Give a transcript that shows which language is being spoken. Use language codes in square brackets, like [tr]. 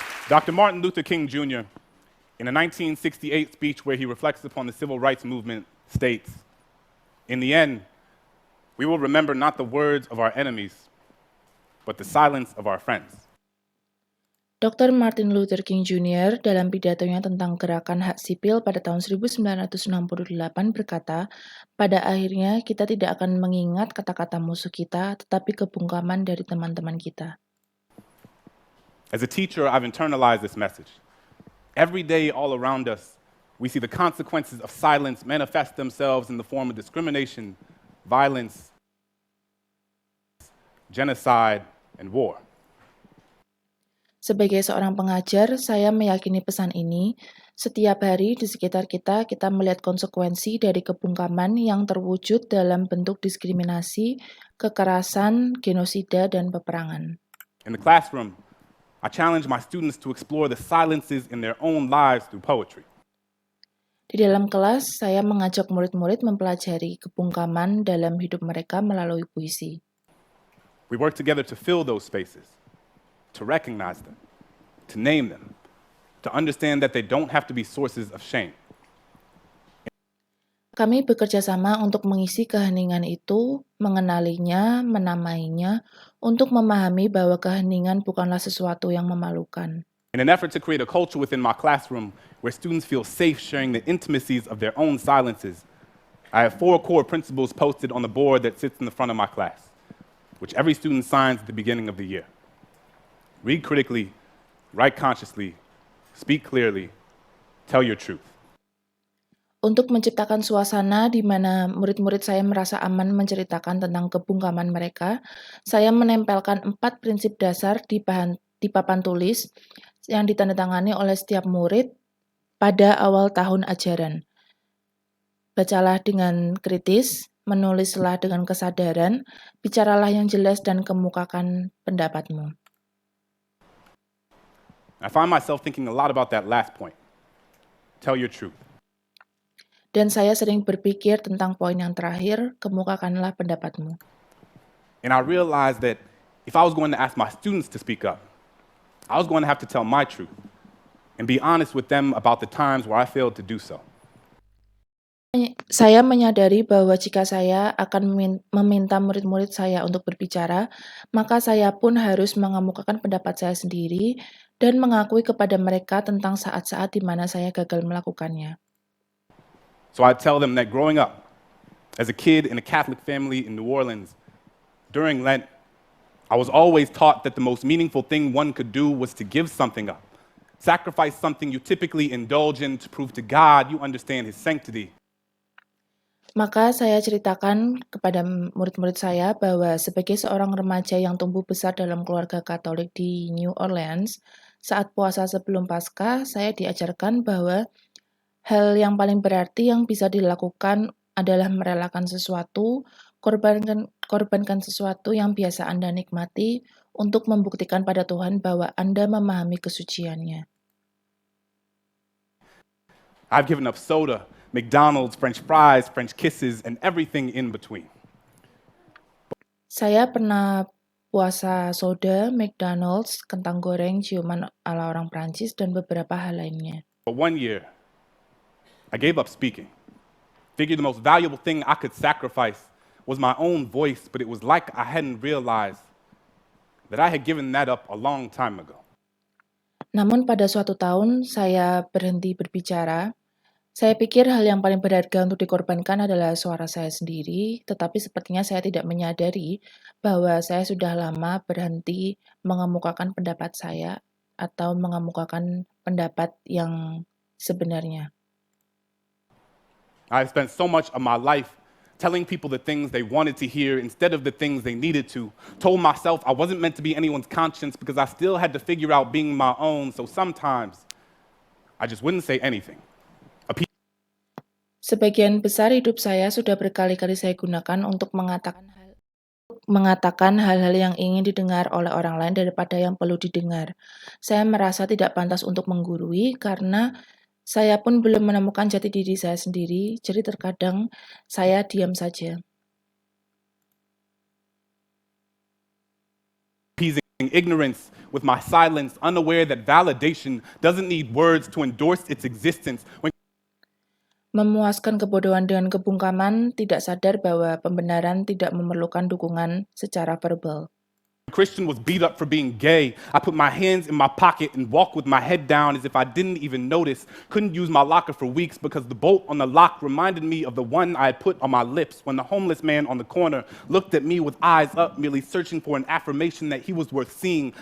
[en] Dr. Martin Luther King Jr., in a 1968 speech where he reflects upon the civil rights movement, states, "In the end, we will remember not the words of our enemies, but the silence of our friends." Dr. Martin Luther King Jr. [id] dalam pidatonya tentang gerakan hak sipil pada tahun 1968 berkata, pada akhirnya kita tidak akan mengingat kata-kata musuh kita, tetapi kebungkaman dari teman-teman kita. [en] As a teacher, I've internalized this message. Every day all around us, we see the consequences of silence manifest themselves in the form of discrimination, violence, genocide, and war. [id] Sebagai seorang pengajar, saya meyakini pesan ini. Setiap hari di sekitar kita, kita melihat konsekuensi dari kebungkaman yang terwujud dalam bentuk diskriminasi, kekerasan, genosida, dan peperangan. [en] In the classroom, I challenge my students to explore the silences in their own lives through poetry. [id] Di dalam kelas, saya mengajak murid-murid mempelajari kebungkaman dalam hidup mereka melalui puisi. [en] We work together to fill those spaces, to recognize them, to name them, to understand that they don't have to be sources of shame. [id] Kami bekerja sama untuk mengisi keheningan itu, mengenalinya, menamainya, untuk memahami bahwa keheningan bukanlah sesuatu yang memalukan. [en] In an effort to create a culture within my classroom where students feel safe sharing the intimacies of their own silences, I have 4 core principles posted on the board that sits in the front of my class, which every student signs at the beginning of the year. Read critically, write consciously, speak clearly, tell your truth. [id] Untuk menciptakan suasana di mana murid-murid saya merasa aman menceritakan tentang kebungkaman mereka, saya menempelkan 4 prinsip dasar di papan tulis yang ditandatangani oleh setiap murid pada awal tahun ajaran. Bacalah dengan kritis, menulislah dengan kesadaran, bicaralah yang jelas dan kemukakan pendapatmu. [en] I find myself thinking a lot about that last point. Tell your truth. [id] Dan saya sering berpikir tentang poin yang terakhir, kemukakanlah pendapatmu. [en] And I realized that if I was going to ask my students to speak up, I was going to have to tell my truth and be honest with them about the times where I failed to do so. [id] Saya menyadari bahwa jika saya akan meminta murid-murid saya untuk berbicara, maka saya pun harus mengemukakan pendapat saya sendiri dan mengakui kepada mereka tentang saat-saat di mana saya gagal melakukannya. [en] So I tell them that growing up as a kid in a Catholic family in New Orleans, during Lent, I was always taught that the most meaningful thing one could do was to give something up, sacrifice something you typically indulge in to prove to God you understand His sanctity. [id] Maka saya ceritakan kepada murid-murid saya bahwa sebagai seorang remaja yang tumbuh besar dalam keluarga Katolik di New Orleans, saat puasa sebelum Paskah, saya diajarkan bahwa hal yang paling berarti yang bisa dilakukan adalah merelakan sesuatu, korbankan sesuatu yang biasa Anda nikmati untuk membuktikan pada Tuhan bahwa Anda memahami kesuciannya. [en] I've given up soda, McDonald's, French fries, French kisses, and everything in between. [id] Saya pernah puasa soda, McDonald's, kentang goreng, ciuman ala orang Prancis, dan beberapa hal lainnya. [en] But one year, I gave up speaking. Figured the most valuable thing I could sacrifice was my own voice, but it was like I hadn't realized that I had given that up a long time ago. [id] Namun pada suatu tahun, saya berhenti berbicara. Saya pikir hal yang paling berharga untuk dikorbankan adalah suara saya sendiri, tetapi sepertinya saya tidak menyadari bahwa saya sudah lama berhenti mengemukakan pendapat saya atau mengemukakan pendapat yang sebenarnya. [en] I've spent so much of my life telling people the things they wanted to hear instead of the things they needed to. Told myself I wasn't meant to be anyone's conscience because I still had to figure out being my own, so sometimes I just wouldn't say anything. [id] Sebagian besar hidup saya sudah berkali-kali saya gunakan untuk mengatakan hal-hal yang ingin didengar oleh orang lain daripada yang perlu didengar. Saya merasa tidak pantas untuk menggurui karena saya pun belum menemukan jati diri saya sendiri, jadi terkadang saya diam saja. [en] Appeasing ignorance with my silence, unaware that validation doesn't need words to endorse its existence. When [id] Memuaskan kebodohan dengan kebungkaman, tidak sadar bahwa pembenaran tidak memerlukan dukungan secara verbal. [en] Christian was beat up for being gay, I put my hands in my pocket and walked with my head down as if I didn't even notice. Couldn't use my locker for weeks because the bolt on the lock reminded me of the one I had put on my lips when the homeless man on the corner looked at me with eyes up, merely searching for an affirmation that he was worth seeing.